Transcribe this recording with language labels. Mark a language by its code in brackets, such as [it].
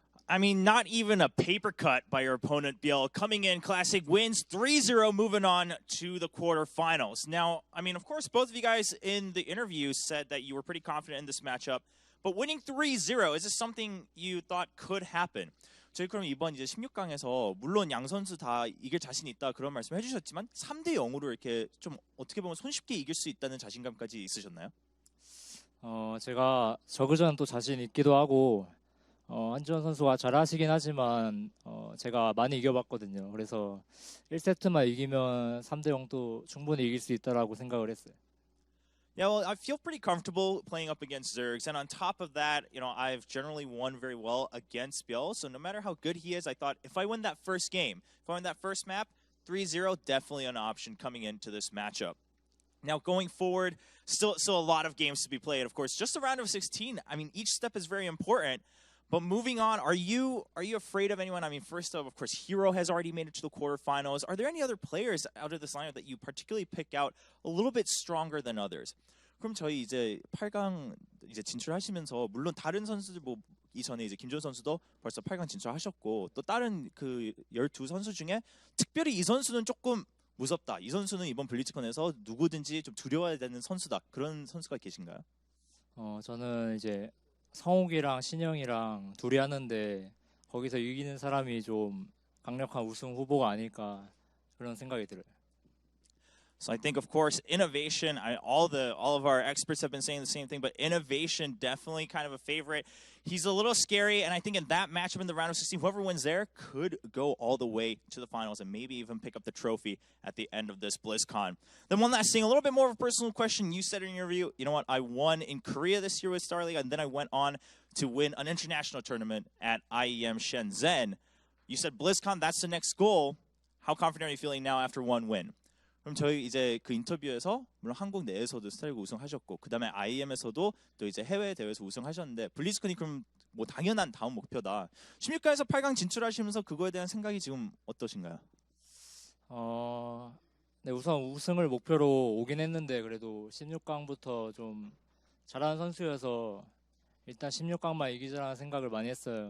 [en] I mean, not even a paper cut by your opponent, ByuL. Coming in, Classic wins 3-0, moving on to the quarterfinals. Now, I mean, of course, both of you guys in the interview said that you were pretty confident in this matchup. But winning 3-0, is this something you thought could happen? [ko] 저희 그럼 이번 이제 16강에서 물론 양 선수 다 이길 자신 있다 그런 말씀 해주셨지만 3-0으로 이렇게 좀 어떻게 보면 손쉽게 이길 수 있다는 자신감까지 있으셨나요? 제가 저그전 또 자신 있기도 하고 한지원 선수가 잘하시긴 하지만 제가 많이 이겨봤거든요. 그래서 1세트만 이기면 3대 0도 충분히 이길 수 있다라고 생각을 했어요. [en] Yeah, well, I feel pretty comfortable playing up against Zergs, and on top of that, you know, I've generally won very well against ByuL, so no matter how good he is, I thought if I win that first game, if I win that first map, 3-0, definitely an option coming into this matchup. Now, going forward, still a lot of games to be played, of course. Just a round of 16, I mean, each step is very important. But moving on, are you afraid of anyone? I mean, first of course, Hero has already made it to the quarterfinals. Are there any other players out of this lineup that you particularly pick out a little bit stronger than others? [ko] 그럼 저희 이제 8강 이제 진출하시면서 물론 다른 선수들 뭐 이전에 이제 김준 선수도 벌써 8강 진출하셨고 또 다른 그 12선수 중에 특별히 이 선수는 조금 무섭다. 이 선수는 이번 블리츠컨에서 누구든지 좀 두려워야 되는 선수다. 그런 선수가 계신가요? 저는 이제 성욱이랑 신영이랑 둘이 하는데 거기서 이기는 사람이 좀 강력한 우승 후보가 아닐까 그런 생각이 들어요. [en] So I think, of course, innovation. All of our experts have been saying the same thing, but innovation definitely kind of a favorite. He's a little scary, and I think in that matchup in the round of 16, whoever wins there could go all the way to the finals and maybe even pick up the trophy at the end of this BlizzCon. Then one last thing, a little bit more of a personal question. You said in your review, you know what, I won in Korea this year with Star League, and then I went on to win an international tournament at IEM Shenzhen. You said BlizzCon, that's the next goal. How confident are you feeling now after one win? [ko] 그럼 저희 이제 그 인터뷰에서 물론 한국 내에서도 스타리그 우승하셨고 그다음에 IEM에서도 또 이제 해외 대회에서 우승하셨는데 블리즈컨이 그럼 뭐 당연한 다음 목표다. 16강에서 8강 진출하시면서 그거에 대한 생각이 지금 어떠신가요? 네, 우선 우승을 목표로 오긴 했는데 그래도 16강부터 좀 잘하는 선수여서 일단 16강만 이기자라는 생각을 많이 했어요.